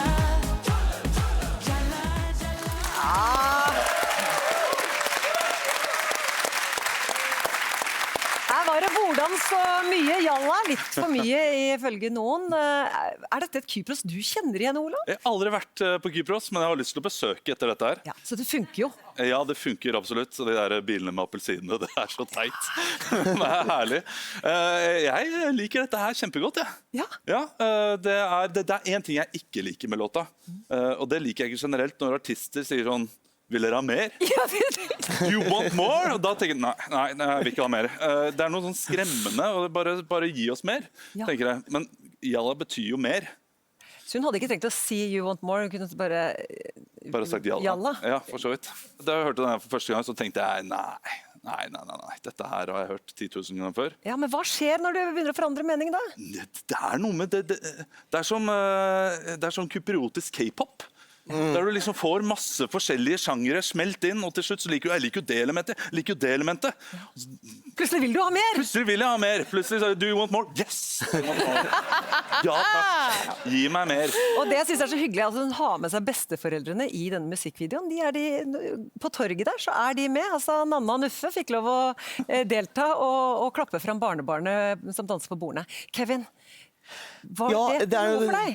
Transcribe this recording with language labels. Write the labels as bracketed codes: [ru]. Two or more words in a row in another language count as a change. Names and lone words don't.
[no] Jala, jala. Her var det bordans og mye jalla, litt for mye ifølge noen. Er dette et Kypros du kjenner igjen, Ola? Jeg har aldri vært på Kypros, men jeg har lyst til å besøke etter dette her. Ja, så det funker jo. Ja, det funker absolutt. De der bilene med appelsinene, det er så teit. Det er herlig. Jeg liker dette her kjempegodt, jeg. Ja. Ja, det er en ting jeg ikke liker med låta, og det liker jeg ikke generelt når artister sier sånn, vil dere ha mer? Ja, [en] Do you want more? [no] Og da tenker jeg, nei, jeg vil ikke ha mer. Det er noe sånn skremmende, og bare gi oss mer, Ja. tenker jeg. Men jalla betyr jo mer. Så hun hadde ikke tenkt å si [en] you want more, [no] hun kunne bare Sagt jalla. Jalla. Ja, for så vidt. Da jeg hørte den her for første gang, så tenkte jeg nei. Dette her har jeg hørt 10 000 ganger før. Ja, men hva skjer når du begynner å forandre mening da? Det er noe med det. Det er som kypriotisk K-pop. Der du liksom får masse forskjellige sjangere smelt inn, og til slutt så liker jeg det elementet. Plutselig vil du ha mer! Plutselig vil jeg ha mer. Plutselig så, [en] do you want more? Yes! I want more. [no] Ja, takk. Gi meg mer. Og det jeg synes er så hyggelig, at hun har med seg besteforeldrene i denne musikkvideoen. På torget der så er de med. Altså, Nanna og Nuffe fikk lov å delta og klappe fram barnebarnet som danser på bordene. Kevin, var det noe for deg?